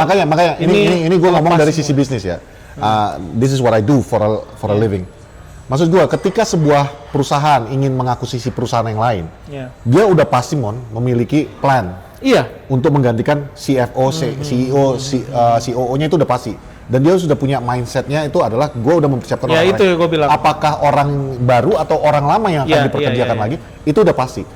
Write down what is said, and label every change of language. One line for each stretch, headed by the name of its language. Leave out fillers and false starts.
Indonesian: makanya ini gua ngomong dari sisi bisnis ya.
English: This is what I do for a living.
Indonesian: Maksud gua ketika sebuah perusahaan ingin mengakuisisi perusahaan yang lain, dia udah pasti memiliki plan. Iya. Untuk menggantikan CFO, CEO, COO-nya itu udah pasti. Dan dia sudah punya mindset-nya itu adalah gue udah mempersiapkan orang itu yang gue bilang. Apakah orang baru atau orang lama yang akan diperkerjakan lagi, itu udah pasti.